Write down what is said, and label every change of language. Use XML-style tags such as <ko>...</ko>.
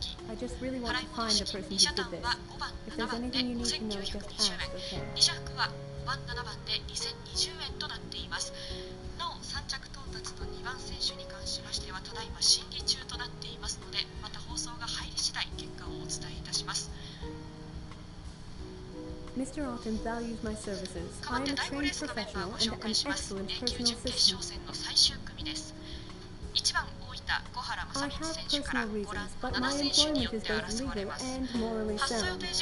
<en>I just really want to find the person who did this. If there's anything you need to know, just ask, okay?</en> <ja>番7番で2020円となっています。なお3着到達の2番選手に関しましてはただいま審議中となっていますので、また放送が入り次第結果をお伝えいたします。</ja> <en>Mr. Alton values my services. I am a trained professional and an excellent personal assistant. I have personal reasons, but my employment is both legal and morally sound.</en>